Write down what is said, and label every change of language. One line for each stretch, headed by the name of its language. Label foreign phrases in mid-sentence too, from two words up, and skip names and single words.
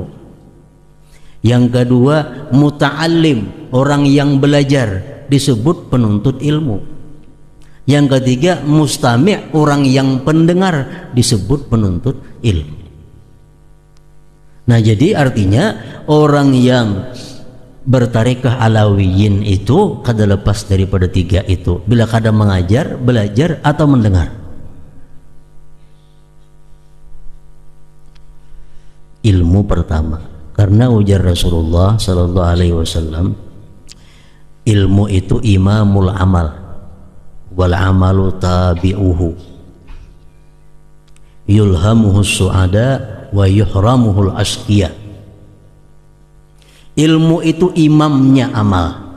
Banjar: Yang kedua, muta'allim, orang yang belajar, disebut penuntut ilmu. Yang ketiga, mustami', orang yang pendengar, disebut penuntut ilmu. Nah, jadi artinya orang yang bertarikah Alawiyyin itu kada lepas daripada 3 itu. Bila kada mengajar, belajar, atau mendengar. Ilmu pertama, karena ujar Rasulullah
Arabic: صلى الله عليه وسلم,
Banjar: ilmu itu
Arabic: إمام العمل والعمل تابعه يلهمه السعداء ويحرمه الأشقياء.
Banjar: Ilmu itu imamnya amal.